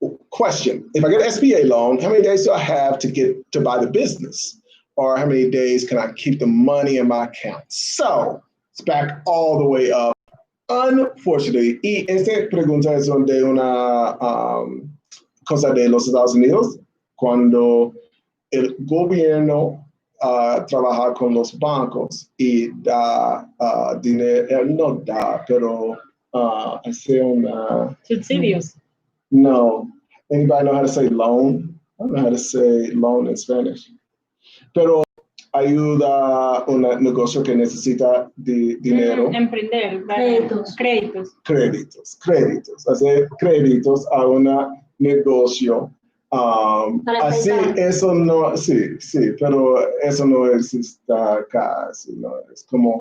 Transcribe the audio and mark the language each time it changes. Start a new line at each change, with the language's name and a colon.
English: Question: if I get an SBA loan, how many days do I have to buy the business? Or how many days can I keep the money in my account? So it's back all the way up.
Spanish: Unfortunately, y esta pregunta es de una cosa de los Estados Unidos, cuando el gobierno trabaja con los bancos y da dinero, no da, pero hace una... Subsidios. No.
English: Anybody know how to say loan? I don't know how to say loan in Spanish.
Spanish: Pero ayuda a un negocio que necesita dinero. Emprender. Créditos. Hacer créditos a un negocio. Así, eso no, sí, pero eso no existe acá, no, es como...